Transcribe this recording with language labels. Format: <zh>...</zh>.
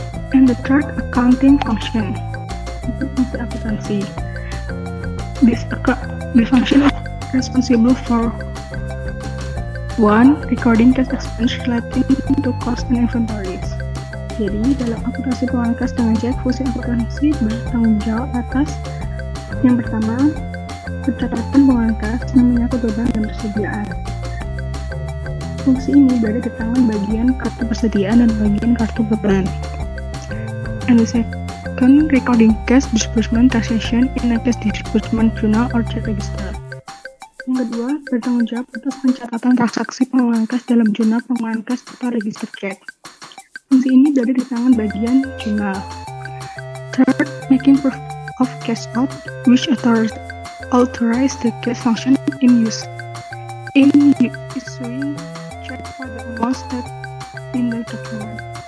<en>And the third, accounting function.</en> <id>Itu fungsi akuntansi.</id> <en>This function responsible for 1. Recording cash expense relating to cost and inventories.</en> <id>Jadi, dalam akuntansi pengelolaan kas dengan cek, fungsi akuntansi bertanggung jawab atas yang pertama, pencatatan pengelolaan kas yang menyangkut beban dan persediaan. Fungsi ini berada di tangan bagian kartu persediaan dan bagian kartu beban.</id> <en>And the second, recording cash disbursement transaction in a cash disbursement journal or check register.</en> <id>Yang kedua, bertanggung jawab atas pencatatan transaksi pengelolaan kas dalam jurnal pengelolaan kas atau register cek. Fungsi ini berada di tangan bagian jurnal.</id> <en>Third, making proof of cash out, which authorize the cash function in use. In issuing check for the amounts that in the document.</en>